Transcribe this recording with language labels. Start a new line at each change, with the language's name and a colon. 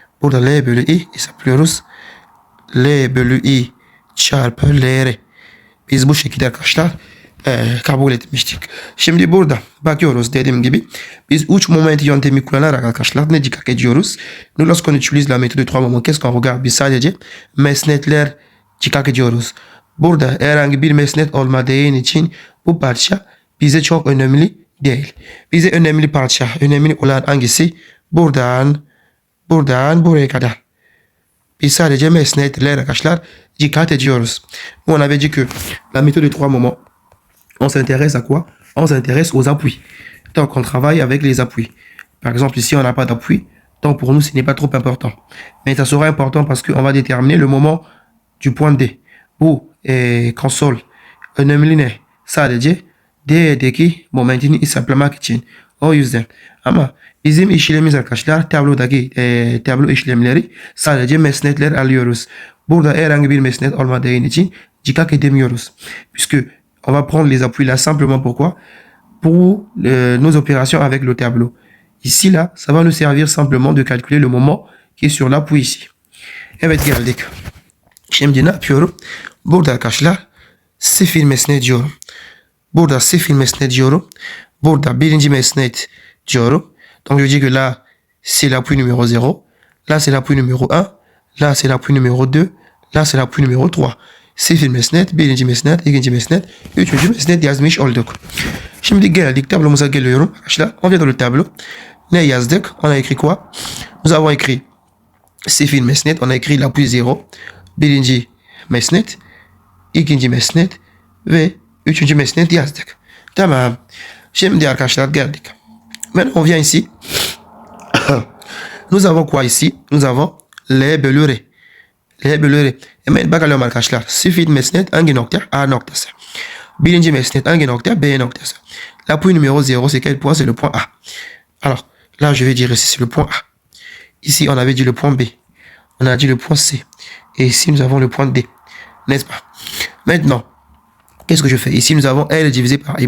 Turkish: Burada L bölü I hesaplıyoruz. L bölü I çarpı LR. Biz bu şekilde arkadaşlar kabul etmiştik. Şimdi burada bakıyoruz dediğim gibi biz 3 moment yöntemi kullanarak arkadaşlar ne dikkat ediyoruz?
French: Nous lorsqu'on utilise la méthode de 3 moments qu'est-ce qu'on regarde?
Turkish: Biz sadece mesnetler dikkat ediyoruz. Burada herhangi bir mesnet olmadığı için bu parça bize çok önemli değil. Bize önemli parça, önemli olan hangisi? Buradan buraya kadar. Biz sadece mesnetler arkadaşlar dikkat ediyoruz.
French: On avait dit que la méthode de 3 moments, on s'intéresse à quoi? On s'intéresse aux appuis. Donc on travaille avec les appuis. Par exemple ici on n'a pas d'appui, donc pour nous ce n'est pas trop important. Mais ça sera important parce qu'on va déterminer le moment du point D.
Turkish: Bu konsol önemli ne? Sadece D'deki momentini hesaplamak için. O yüzden. Ama bizim işlemimiz arkadaşlar tablodaki tablo işlemleri sadece mesnetler alıyoruz. Burada herhangi bir mesnet olmadığı için dikkat edemiyoruz.
French: Puisque on va prendre les appuis là simplement pourquoi? Pour nos opérations avec le tableau. Ici là, ça va nous servir simplement de calculer le moment qui est sur l'appui ici.
Turkish: Evet geldik. Şimdi ne yapıyorum? Burada arkadaşlar sıfır mesnet diyorum. Burada sıfır mesnet diyorum. Burada birinci mesnet diyorum.
French: Donc je dis que là, c'est l'appui numéro 0. Là, c'est l'appui numéro 1. Là, c'est l'appui numéro 2. Là, c'est l'appui numéro 3.
Turkish: Sıfır mesnet, birinci mesnet, ikinci mesnet, üçüncü mesnet yazmış olduk. Şimdi geldik tablomuza geliyorum.
French: Arkadaşlar, on vient dans le tableau.
Turkish: Ne yazdık?
French: On a écrit quoi? Nous avons écrit
Turkish: sıfır mesnet.
French: On a écrit l'appui 0.
Turkish: Birinci mesnet, ikinci mesnet ve üçüncü mesnet yazdık. Tamam. Şimdi arkadaşlar geldik.
French: Maintenant on vient ici. Nous avons quoi ici? Nous avons L bölü R. L bölü R.
Turkish: Hemen bakalım arkadaşlar. Sıfır mesnet hangi nokta? A noktası. Birinci mesnet hangi nokta? B noktası.
French: L'appui numéro 0 c'est quel point? C'est le point A. Alors là je vais dire ici c'est le point A. Ici on avait dit le point B. On a dit le point C. Et ici nous avons le point D. N'est-ce pas? Maintenant qu'est-ce que je fais? Ici nous avons L divisé par I.